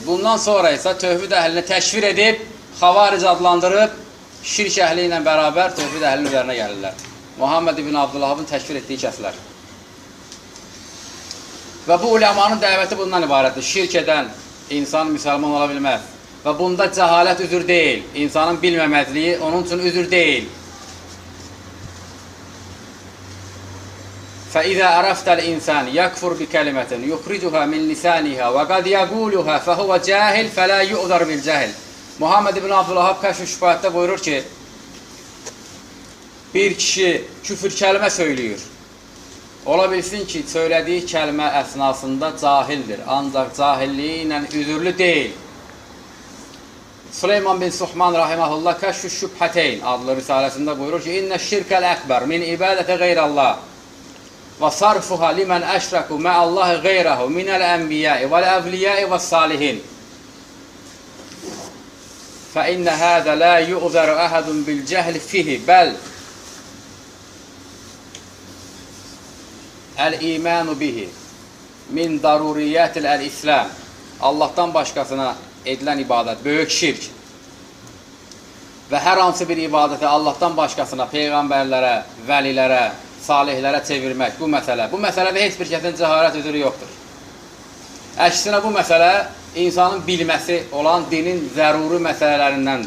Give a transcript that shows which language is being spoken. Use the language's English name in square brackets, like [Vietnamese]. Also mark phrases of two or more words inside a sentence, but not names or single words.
[Azerbaijani] Bundan sonra isə tövhid əhlini təkfir edib, xavaric adlandırıb, şirk əhli ilə bərabər tövhid əhlinin üzərinə gəlirlər. Muhammed ibn Abdülvahhabın təkfir etdiyi kəslər. Və bu uləmanın dəvəti bundan ibarətdir. Şirk edən insan müsəlman ola bilməz. Və bunda cəhalət üzür deyil. İnsanın bilməməzliyi onun üçün üzür deyil. [Arabic] فَإِذَا عَرَفْتَ الْإِنسَانِ يَكْفُرْ بِكَلِمَةٍ يُخْرِجُهَا مِنْ لِسَانِهَا وَقَدْ يَقُولُهَا فَهُوَ جَاهِلٌ فَلَا يُعْذَرُ بِالْجَهْلِ. [Azerbaijani] Muhammed ibn Abdülvahhab Kəşf-ü Şübhətdə buyurur ki, bir kişi küfür kəlmə söylüyor. Ola bilsin ki, söylədiyi kəlmə əsnasında cahildir, ancaq cahilliyi ilə üzürlü deyil. Süleyman bin Suhman rahimehullah Kəşf-ü Şübhəteyn adlı risaləsində buyurur ki, [Arabic] إن الشرك الأكبر من عبادة غير الله وصرفها لمن أشركوا مع الله غيره من الأنبياء والأولياء وصالحين. فَإِنَّ هَذَا لَا يُؤْذَرُ أَحَدٌ بِالْجَهْلِ فِيهِ بَلْ الْإِيمَانُ بِهِ مِنْ ضَرُورِيَّاتِ الْإِسْلَامِ. [Azerbaijani] Allahdan başqasına edilən ibadət böyük şirk və hər hansı bir ibadəti Allahdan başqasına, peyğəmbərlərə, vəlilərə, salihlərə çevirmək, bu məsələdə heç bir kəsin cəhalət üzrü yoxdur. Əksinə bu məsələ insanın bilməsi olan dinin zəruri məsələlərindəndir.